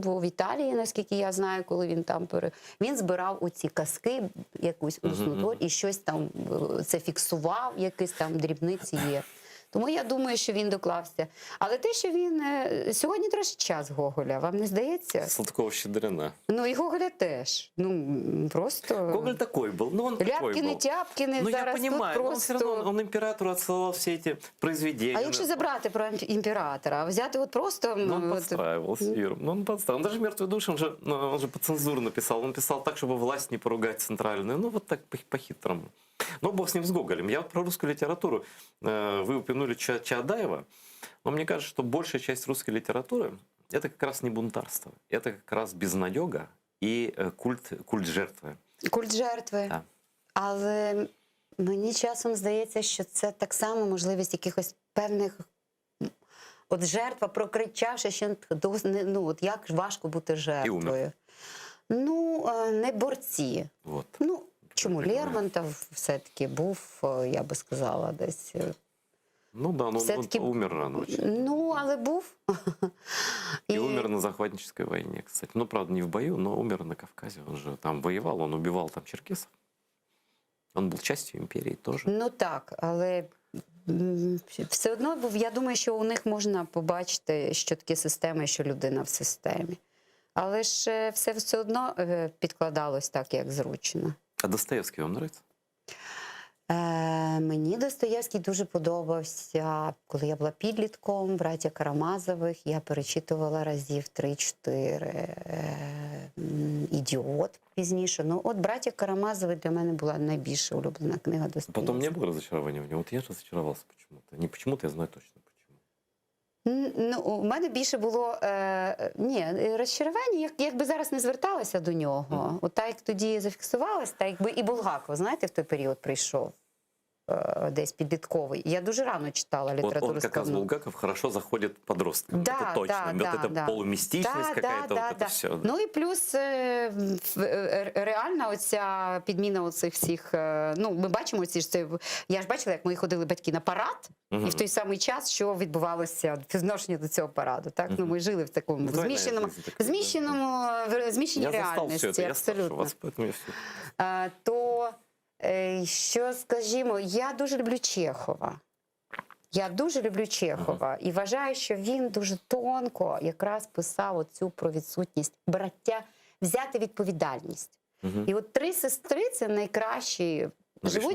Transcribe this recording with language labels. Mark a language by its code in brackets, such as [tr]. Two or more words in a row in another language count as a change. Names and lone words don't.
[uk] Бо в Італії, наскільки я знаю, коли він там він збирав оці казки, якусь усну і щось там це фіксував, якісь там дрібниці є. Тому я думаю, що він доклався. Але те, що він... Сьогодні трошки час Гоголя, вам не здається? Сладкова-Щедрина. Ну і Гоголя теж. Просто... [ru] Гоголь такой был. Ну, он Ляпкины, Тяпкины, ну, [uk] зараз [ru] я понимаю, тут просто... но все равно он императору отсылал все эти произведения. [uk] А якщо забрати про імператора, взяти от просто... [ru] Он подстраивал с миром. Он подстраивал. Он даже «Мертвые души», он же по цензуру написал. Он писал так, чтобы власть не поругать центральную. Ну, вот так по-хитрому. Но бог с ним, с Гоголем. Я вот про русскую литературу. Вы упомянули Чаадаева. Но мне кажется, что большая часть русской литературы – это как раз не бунтарство. Это как раз безнадега и культ жертвы. [uk] Культ жертви. [ru] Да. [uk] Але мені часом здається, що це так само можливість якихось певних... От жертва, прокричавши, що от як важко бути жертвою. Ну, не борці. [ru] Вот. [uk] Ну, чому Лермонтов все-таки був, я би сказала, десь... [ru] Ну да, но он умер рано очень. [uk] Ну, але був. [ru] И умер на захватнической войне, кстати. Ну, правда, не в бою, но умер на Кавказе. Он же там воевал, он убивал там черкесов. [uk] Он був частью імперії теж. Ну так, але все одно, я думаю, що у них можна побачити, що таке система, і що людина в системі. Але ж все одно підкладалось так, як зручно. А Достоєвський вам подобається? Мені Достоєвський дуже подобався, коли я була підлітком, «Братя Карамазових», я перечитувала разів 3-4, «Ідіот» пізніше. Ну, от «Братя Карамазові» для мене була найбільша улюблена книга Достоєвського. Потім не було розчарування в ньому. От я ж розчарувався почему-то. [ru] Не почему-то, я знаю точно почему. [uk] Ну, у мене більше було, розчарування, якби зараз не зверталася до нього. От так, як тоді зафіксувалась, так якби і Булгаков, знаєте, в той період прийшов. десь підлітковий. Я дуже рано читала [ru] Вот [uk] літературу [ru] он как раз, [uk] складну. [ru] Булгаков, хорошо заходит подросткам. Да, это точно. да, Вот да, эта да. полумистичность какая-то, вот это все. [uk] Ну і плюс реальна оця підміна оцих всіх, ну ми бачимо ці ж це, я ж бачила, як мої ходили батьки на парад, і в той самий час, що відбувалося в відношенні до цього параду. Так? Ну, ми жили в такому зміщеній [ru] Я застал все [uk] реальності, [ru] это, я старше [uk] абсолютно. [ru] вас, поэтому я все. [uk] То, що, скажімо, я дуже люблю Чехова. Я дуже люблю Чехова і вважаю, що він дуже тонко якраз писав оцю про відсутність браття, взяти відповідальність. І от три сестри – це найкращі, живуть